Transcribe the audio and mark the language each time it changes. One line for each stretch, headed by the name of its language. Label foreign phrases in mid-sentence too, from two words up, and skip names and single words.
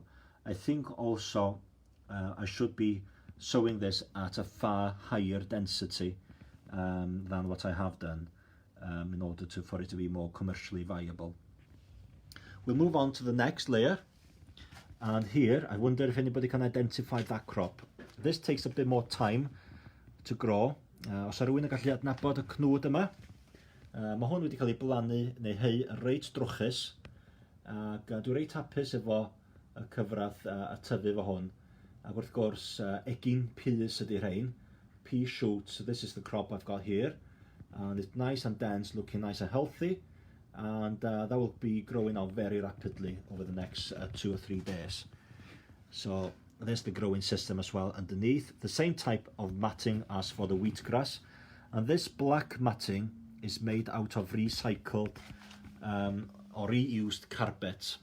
English: I think also I should be sowing this at a far higher density than what I have done in order for it to be more commercially viable. We'll move on to the next layer. And here, I wonder if anybody can identify that crop. This takes a bit more time to grow.
Welsh: Os rhywun yn gallu adnabod y cnwd yma, mae hwn wedi cael ei blannu neu heu reit drwchus, ac dwi'n reit hapus efo y cyfradd a tyfu efo hwn. Ac wrth gwrs, egin peas ydy'r rhain.
English: Pea Shoots, so this is the crop I've got here. And it's nice and dense, looking nice and healthy. And that will be growing out very rapidly over the next 2 or 3 days. So there's the growing system as well underneath. The same type of matting as for the wheatgrass. And this black matting is made out of recycled or reused carpet.